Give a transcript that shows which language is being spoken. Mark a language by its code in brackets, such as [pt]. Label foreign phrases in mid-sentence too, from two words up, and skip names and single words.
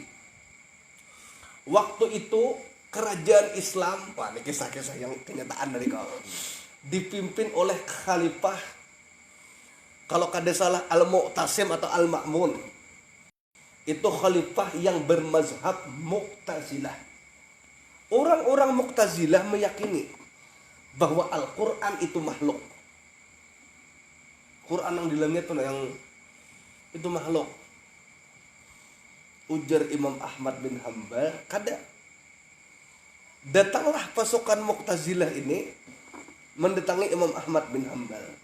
[id] Waktu itu kerajaan Islam, wah ini kisah-kisah yang kenyataan dari kau, dipimpin oleh khalifah, kalau kada salah Al-Mu'tasim atau Al-Ma'mun. Itu khalifah yang bermazhab Mu'tazilah. Orang-orang Mu'tazilah meyakini bahwa Al-Quran itu makhluk. Quran yang di langit itu makhluk. [bjn] Ujar Imam Ahmad bin Hambal, kada. [id] Datanglah pasukan Mu'tazilah ini mendatangi Imam Ahmad bin Hambal.